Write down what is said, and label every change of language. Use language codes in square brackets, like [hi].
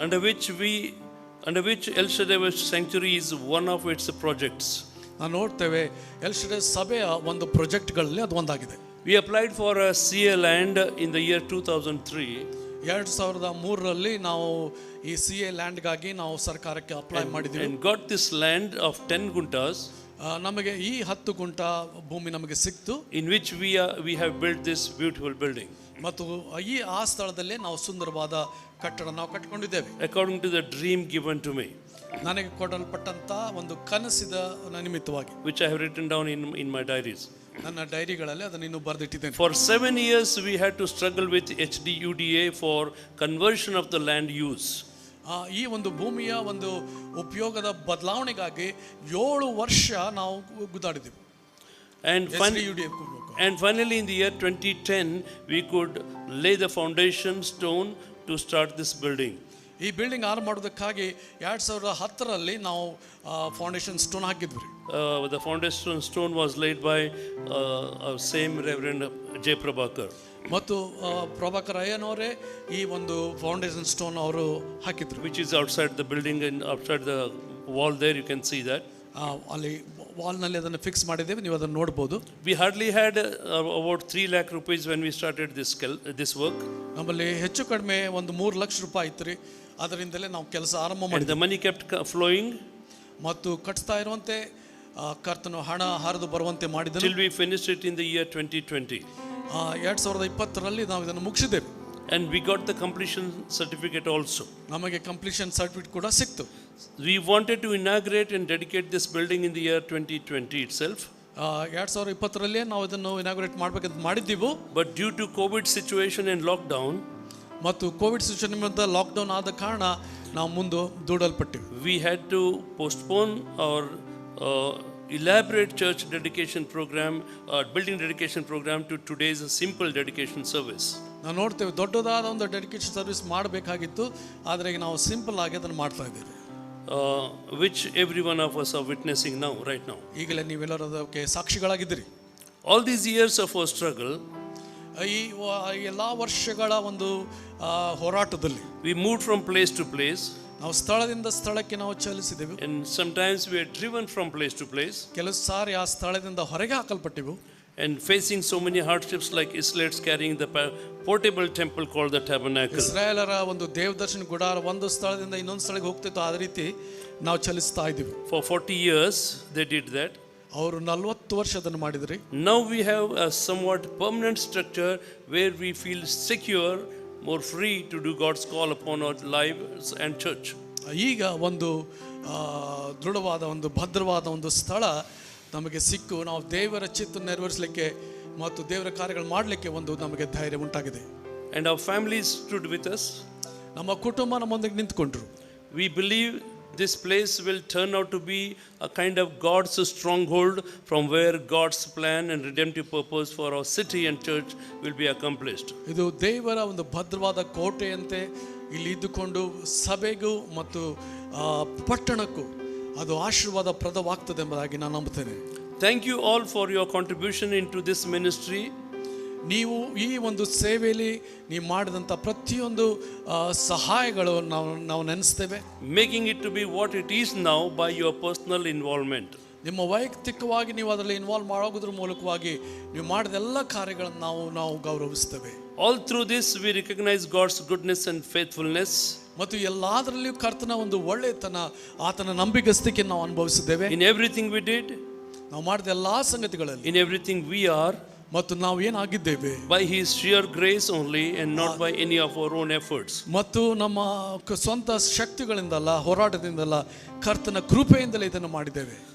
[en] Under which El Shaddai Worship Sanctuary is one of its projects. [kn] ನಾವು ನೋಡ್ತೇವೆ L ಶಡೈ ಸಭೆಯ ಒಂದು ಪ್ರಾಜೆಕ್ಟ್ಗಳಲ್ಲಿ ಅದು ಒಂದಾಗಿದೆ. [en] We applied for a CA land in the year 2003. [kn] 2003ರಲ್ಲಿ ನಾವು ಈ CA ಲ್ಯಾಂಡ್ಗಾಗಿ ನಾವು ಸರ್ಕಾರಕ್ಕೆ ಅಪ್ಲೈ ಮಾಡಿದ್ವಿ. [en] And got this land of 10 guntas. [kn] ನಮಗೆ ಈ 10 ಗುಂಟ ಭೂಮಿ ನಮಗೆ ಸಿಕ್ತು. [en] In which we have built this beautiful building. [kn] ಮತ್ತು ಆ ಸ್ಥಳದಲ್ಲೇ ನಾವು ಸುಂದರವಾದ ಕಟ್ಟಡ ನಾವು ಕಟ್ಟಿಕೊಂಡಿದ್ದೇವೆ. [en] According to the dream given to me. [kn] ನನಗೆ ಕೊಡಲ್ಪಟ್ಟಂತ ಒಂದು ಕನಸಿದ ನಿಮಿತ್ತವಾಗಿ. [en] Which I have written down in my diaries. [kn] ನನ್ನ ಡೈರಿಗಳಲ್ಲಿ ಅದನ್ನು ಇನ್ನೂ ಬರೆದಿಟ್ಟಿದ್ದೇನೆ. [en] For 7 years we had to struggle with HDUDA for conversion of the land use. [kn] ಈ ಒಂದು ಭೂಮಿಯ ಒಂದು ಉಪಯೋಗದ ಬದಲಾವಣೆಗಾಗಿ 7 ವರ್ಷ ನಾವು ಗುದ್ದಾಡಿದೆವು. [en] And finally in the year 2010 we could lay the foundation stone to start this building. [kn] ಈ ಬಿಲ್ಡಿಂಗ್ ಆರಂಭ ಮಾಡೋದಕ್ಕಾಗಿ 2010ರಲ್ಲಿ ನಾವು ಫೌಂಡೇಶನ್ ಸ್ಟೋನ್ ಹಾಕಿದ್ವಿ. [en] The foundation stone was laid by our same Reverend Jay Prabhakar. [kn] ಮತ್ತು ಪ್ರಭಾಕರ್ ಅಯ್ಯನವರೇ ಈ ಒಂದು ಫೌಂಡೇಶನ್ ಸ್ಟೋನ್ ಅವರು ಹಾಕಿದ್ರು. [en] which is outside the building and outside the wall there, you can see that. [kn] ಅಲ್ಲಿ ವಾಲ್ನಲ್ಲಿ ಅದನ್ನು ಫಿಕ್ಸ್ ಮಾಡಿದ್ದೇವೆ, ನೀವು ಅದನ್ನು ನೋಡ್ಬೋದು. [en] We hardly had about 3 lakh rupees when we started this work. [kn] ನಮ್ಮಲ್ಲಿ ಹೆಚ್ಚು ಕಡಿಮೆ ಒಂದು 3 ಲಕ್ಷ ರೂಪಾಯಿ ಇತ್ತು ರೀ. ಅದರಿಂದಲೇ ನಾವು ಕೆಲಸ ಆರಂಭ [en] And [kn] ಮಾಡಿದ್ವಿ. [en] the money kept flowing [kn] ಮತ್ತು ಕಟ್ಸ್ತಾ ಇರುವಂತೆ ಕರ್ತನು ಹಣ ಹರಿದು ಬರುವಂತೆ ಮಾಡಿದನು. [en] till we finished it in the year 2020. [kn] 2020ರಲ್ಲಿ ನಾವು ಇದನ್ನು ಮುಗಿಸಿದ್ದೇವೆ. [en] And we got the completion certificate also. [kn] ನಮಗೆ ಕಂಪ್ಲೀಷನ್ ಸರ್ಟಿಫಿಕೇಟ್ ಕೂಡ ಸಿಕ್ತು. [en] We wanted to inaugurate and dedicate this building in the year 2020 itself. [kn] 2020ರಲ್ಲೇ ನಾವು ಇದನ್ನು ಇನಾಗ್ರೇಟ್ ಮಾಡಬೇಕಂತ ಮಾಡಿದ್ದೀವಿ. [en] But due to COVID situation and lockdown, [kn] ಮತ್ತು ಕೋವಿಡ್ ಸಿಚುವೇಶನ್ ನಿಮಿತ್ತ lockdown ಆದ ಕಾರಣ ನಾವು ಮುಂದೆ ದೂಡಲ್ಪಟ್ಟಿವಿ. [en] we had to postpone our elaborate church dedication program, building dedication program, to today's simple dedication service. [kn] ನಾವು ನೋಡ್ತೇವೆ ದೊಡ್ಡದಾದ ಒಂದು ಡೆಡಿಕೇಶನ್ ಸರ್ವಿಸ್ ಮಾಡಬೇಕಾಗಿತ್ತು, ಆದರೆ ಈಗ ನಾವು ಸಿಂಪಲ್ ಆಗಿ ಅದನ್ನು ಮಾಡ್ತಾ ಇದ್ದೇವೆ. [en] Which every one of us are witnessing now, right now. [kn] ಈಗಲೇ ನೀವೆಲ್ಲರೂ ಅದಕ್ಕೆ ಸಾಕ್ಷಿಗಳಾಗಿದ್ದೀರಿ. [en] All these years of our struggle, [kn] ಈ ಎಲ್ಲ ವರ್ಷಗಳ ಒಂದು ಹೋರಾಟದಲ್ಲಿ [en] we moved from place to place, [kn] ನಾವು ಸ್ಥಳದಿಂದ ಸ್ಥಳಕ್ಕೆ ನಾವು ಚಲಿಸಿದೆವು. [en] and sometimes we are driven from place to place, [kn] ಕೆಲವು ಸಾರಿ ಆ ಸ್ಥಳದಿಂದ ಹೊರಗೆ ಹಾಕಲ್ಪಟ್ಟಿವು. [en] and facing so many hardships, like Israelites carrying the portable temple called the tabernacle. [kn] ಇಸ್ರಾಯೇಲರ ಒಂದು ದೇವದರ್ಶನ ಗುಡಾರ ಒಂದು ಸ್ಥಳದಿಂದ ಇನ್ನೊಂದು ಸ್ಥಳಕ್ಕೆ ಹೋಗ್ತಿತ್ತು, ಅದೇ ರೀತಿ ನಾವು ಚಲಿಸ್ತಾ ಇದ್ದೀವಿ. [en] For 40 years they did that. [kn] ಅವರು 40 ವರ್ಷ ಅದನ್ನು ಮಾಡಿದ್ರಿ. [en] Now we have a somewhat permanent structure where we feel secure, more free to do God's call upon our lives and church. [kn] ಈಗ ಒಂದು ದೃಢವಾದ ಒಂದು ಭದ್ರವಾದ ಒಂದು ಸ್ಥಳ ನಮಗೆ ಸಿಕ್ಕು, ನಾವು ದೇವರ ಚಿತ್ತ ನೆರವೇರಿಸಲಿಕ್ಕೆ ಮತ್ತು ದೇವರ ಕಾರ್ಯಗಳು ಮಾಡಲಿಕ್ಕೆ ಒಂದು ನಮಗೆ ಧೈರ್ಯ ಉಂಟಾಗಿದೆ. [en] And our families stood with us. [kn] ನಮ್ಮ ಕುಟುಂಬ ನಮ್ಮೊಂದಿಗೆ ನಿಂತ್ಕೊಂಡ್ರು. [en] We believe this place will turn out to be a kind of God's stronghold from where God's plan and redemptive purpose for our city and church will be accomplished. [kn] ಇದು ದೇವರ ಒಂದು ಭದ್ರವಾದ ಕೋಟೆಯಂತೆ ಇಲ್ಲಿ ಇದ್ದುಕೊಂಡು ಸಭೆಗೂ ಮತ್ತು ಪಟ್ಟಣಕ್ಕೂ ಅದು ಆಶೀರ್ವಾದ ಪ್ರದವಾಗ್ತದೆ ಎಂಬುದಾಗಿ ನಾನು ನಂಬುತ್ತೇನೆ. [en] Thank you all for your contribution into this ministry. [kn] ನೀವು ಈ ಒಂದು ಸೇವೆಯಲ್ಲಿ ನೀವು ಮಾಡಿದಂಥ ಪ್ರತಿಯೊಂದು ಸಹಾಯಗಳು ನಾವು ನೆನೆಸ್ತೇವೆ. [en] Making it to be what it is now by your personal involvement. [kn] ನಿಮ್ಮ ವೈಯಕ್ತಿಕವಾಗಿ ನೀವು ಅದರಲ್ಲಿ ಇನ್ವಾಲ್ವ್ ಮಾಡೋದ್ರ ಮೂಲಕವಾಗಿ ನೀವು ಮಾಡಿದ ಎಲ್ಲ ಕಾರ್ಯಗಳನ್ನು ನಾವು ಗೌರವಿಸ್ತೇವೆ. [en] All through this we recognize God's goodness and faithfulness. [kn] ಮತ್ತು ಎಲ್ಲದರಲ್ಲಿಯೂ ಕರ್ತನ ಒಂದು ಒಳ್ಳೆತನ, ಆತನ ನಂಬಿಗಸ್ತಿಕೆ ನಾವು ಅನುಭವಿಸಿದ್ದೇವೆ. [en] In everything we did, [kn] ನಾವು ಮಾಡಿದ ಎಲ್ಲಾ ಸಂಗತಿಗಳಲ್ಲಿ, [en] in everything we are, [kn] ಮತ್ತು ನಾವು ಏನಾಗಿದ್ದೇವೆ [en] by His sheer grace only and not by any of our own efforts. [kn] ಮತ್ತು ನಮ್ಮ ಸ್ವಂತ ಶಕ್ತಿಗಳಿಂದಲ್ಲ, ಹೋರಾಟದಿಂದಲ್ಲ, ಕರ್ತನ ಕೃಪೆಯಿಂದಲೇ ಇದನ್ನು ಮಾಡಿದ್ದೇವೆ.